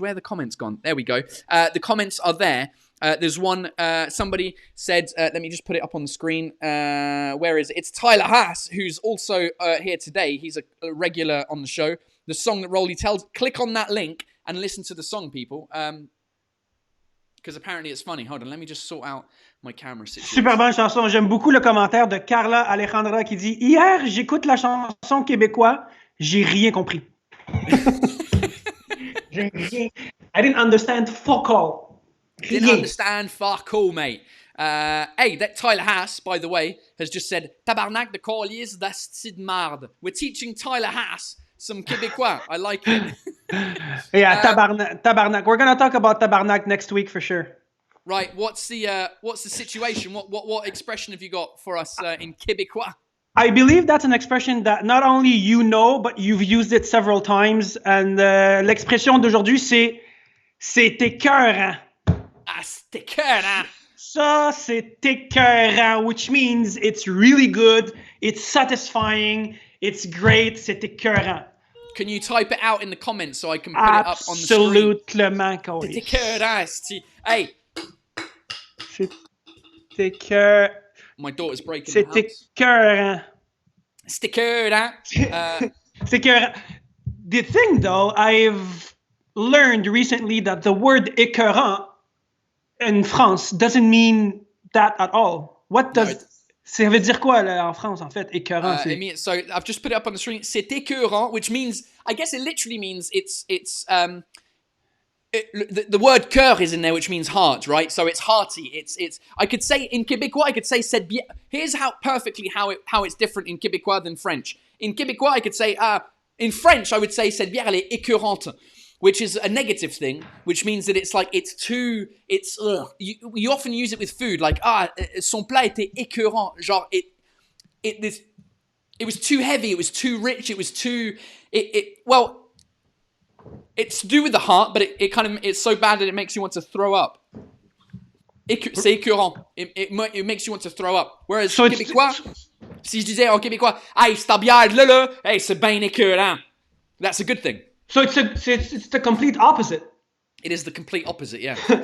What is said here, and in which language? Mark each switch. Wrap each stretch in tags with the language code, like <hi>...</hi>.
<en>Where are the comments gone? There we go. The comments are there. There's one, somebody said, let me just put it up on the screen. Where is it? It's Tyler Haas, who's also here today. He's a regular on the show. The song that Rolly tells, click on that link and listen to the song, people. Because apparently it's funny. Hold on, let me just sort out my camera situation.</en> <fr>Super bonne chanson. J'aime beaucoup le commentaire de Carla Alejandra qui dit « Hier, j'écoute la chanson québécois, j'ai rien compris. »</fr> <en>I didn't understand fuck all. Didn't understand fuck all, mate. Hey, that Tyler Haas, by the way, has just said</en> <fr>Tabarnak de calice d'asti de marde.</fr> <en>We're teaching Tyler Haas some Québécois. I like it. Yeah, tabarnak. We're gonna talk about tabarnak next week for sure. Right. What's the situation? What expression have you got for us in Québécois? I believe that's an expression that not only you know, but you've used it several times. And</en> <fr>l'expression d'aujourd'hui, c'est écœurant. Ah, c'est écœurant. Ça, c'est écœurant,</fr> <en>which means it's really good, it's satisfying, it's great,</en> <fr>c'est écœurant.</fr> <en>Can you type it out in the comments so I can put it up on the screen?</en> <fr>Absolument, C'est écœurant. Hey. C'est écœurant.</fr> <en>My daughter's breaking</en> <fr>C'est</fr> <en>the house.</en> <fr>écœurant. C'est écœurant. C'est écœurant.</fr> <en>The thing, though, I've learned recently that the word écœurant in France doesn't mean that at all. What does... No,</en> <fr>ça veut dire quoi là, en France, en fait, écœurant?</fr> <en>So I've just put it up on the screen.</en> <fr>C'est écœurant,</fr> <en>which means, I guess it literally means the word cœur is in there, which means heart, right? So it's hearty. It's. I could say in Québécois, I could say</en> <fr>c'est bien.</fr> <en>Here's how it's different in Québécois than French. In Québécois, I could say in French, I would say</en> <fr>cette bière elle est écœurante,</fr> <en>which is a negative thing, which means that it's like you often use it with food, like</en> <fr>son plat était écœurant, genre</fr> <en>it was too heavy, it was too rich, it was too well. It's to do with the heart, but it's so bad that it makes you want to throw up.</en> <fr>C'est écœurant.</fr> <en>It makes you want to throw up. Whereas So</en> <fr>Québécois, si je disais en Québécois, hey, c'est ta bière là, hey, c'est bien écœurant.</fr> <en>That's a good thing. So it's the complete opposite. It is the complete opposite, yeah.</en>